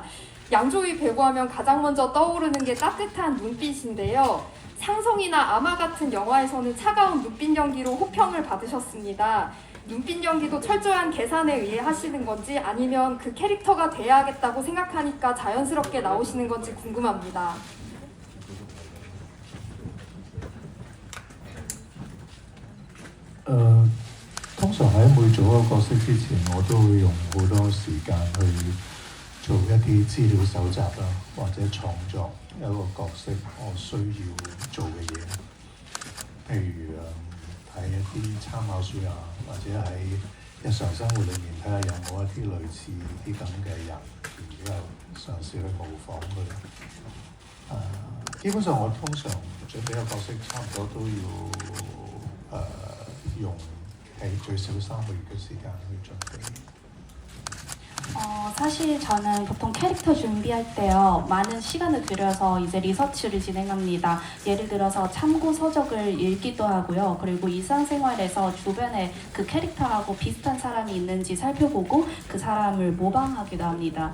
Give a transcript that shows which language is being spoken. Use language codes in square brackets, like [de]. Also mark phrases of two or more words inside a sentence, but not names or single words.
[ko] 양조위 배우하면 가장 먼저 떠오르는 게 따뜻한 눈빛인데요. 상성이나 아마 같은 영화에서는 차가운 눈빛 연기로 호평을 받으셨습니다. 눈빛 연기도 철저한 계산에 의해 하시는 건지 아니면 그 캐릭터가 돼야겠다고 생각하니까 자연스럽게 나오시는 건지 궁금합니다. [yue] 通常喺每做一個角色之前，我都會用好多時間去做一啲資料搜集啦，或者創作一個角色我需要做嘅嘢。譬如睇一啲參考書啊，或者喺日常生活裏面睇下有冇一啲類似啲咁嘅人，然之後嘗試去模仿佢。基本上我通常準備一個角色，差唔多都要用最少3個月嘅時間去準備。 [ko] 사실 저는 보통 캐릭터 준비할 때요 많은 시간을 들여서 이제 리서치를 진행합니다. 예를 들어서 참고 서적을 읽기도 하고요. 그리고 일상생활에서 주변에 그 캐릭터하고 비슷한 사람이 있는지 살펴보고 그 사람을 모방하기도 합니다.